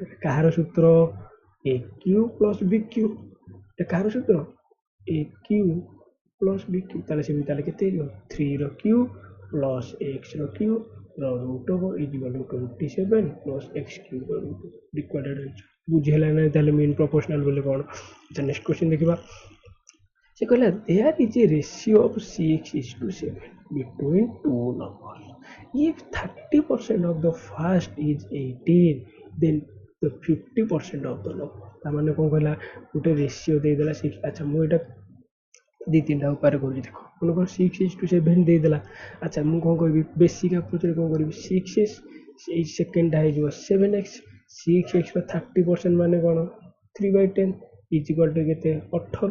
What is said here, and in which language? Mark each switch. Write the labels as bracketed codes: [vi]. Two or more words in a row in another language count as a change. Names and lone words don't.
[or] କାହାର ସୂତ୍ର, AQ + BQ। এটা କାହାର ସୂତ୍ର, AQ + BQ। ତାହେଲେ ସେମିତି ତାହେଲେ କେତେ ହେଇଯିବ, 3ର Q + xର Q ର [en] root over [or] = 27 + x³ ର ରୁଟ୍। [en] required answer [or] ବୁଝିହେଲା ନା? ତାହେଲେ [en] mean proportional [or] ବୋଲି କ'ଣ। ଆଚ୍ଛା [en] next question [or] ଦେଖିବା। ସେ କହିଲା [en] there is a ratio of 6:7 between two numbers. If 30% of the first is 18, then the 50% of the number। [or] ତାମାନେ କ'ଣ କହିଲା, ଗୋଟେ ରେସିଓ ଦେଇଦେଲା 6। ଆଚ୍ଛା ମୁଁ ଏଇଟା ଦୁଇ ତିନିଟା ଉପାୟରେ କରୁଛି ଦେଖ। ମନେକର 6:7 ଦେଇଦେଲା। ଆଚ୍ଛା ମୁଁ କ'ଣ କରିବି, ବେସିକ୍ ଆପ୍ରୋଚରେ କ'ଣ କରିବି, 6x, ଏଇ ସେକେଣ୍ଡଟା ହେଇଯିବ 7x। 6x ର 30% ମାନେ କ'ଣ, 3/10 = କେତେ, 18।